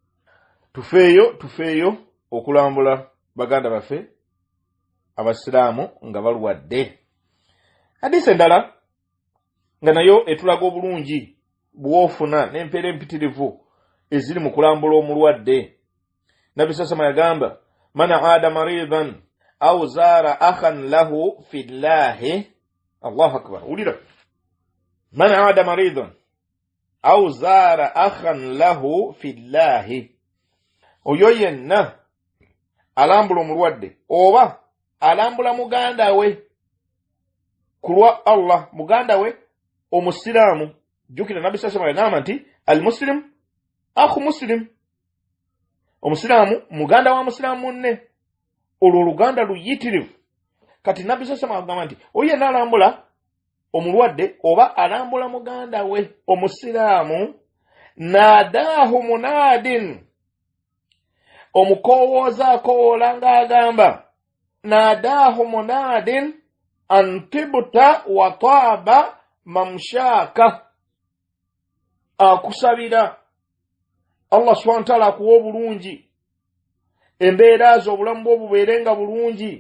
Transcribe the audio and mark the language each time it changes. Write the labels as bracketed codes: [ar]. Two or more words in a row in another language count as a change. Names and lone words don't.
[lg] Tufeeyo okulambula baganda baffe abasiraamu nga balwadde. Hadisi endala nga nayo etulaga obulungi bwofuna n'empeera empitirivu eziri mu kulambula omulwadde. [ar] Nabbi sallallahu yagamba من عاد مريضا أو زار أخا له في الله. الله أكبر. Ulira من عاد مريضا أو زار أخا له في الله, [lg] oyo yenna alambula omulwadde oba alambula muganda we kulwa Allah, muganda we omusiraamu. [ar] Jukira Nabbi صلى الله عليه وسلم nti المسلم أخو مسلم, [lg] omusiraamu muganda wa musiraamu munne. Olwo oluganda luyitirivu. Kati Nabbi [ar] صلى الله عليه وسلم [lg] nti oyo alambula omulwadde oba alambula muganda we omusiraamu, [ar] ناداه مناد, [lg] omukowooza akowoola ng'agamba [ar] ناداه مناد أن طبت وطاب ممشاك, [lg] akusabira Allah [ar] سبحانه وتعالى [lg] akuwa obulungi, embeera zo obulamu bwo bubeerenga bulungi.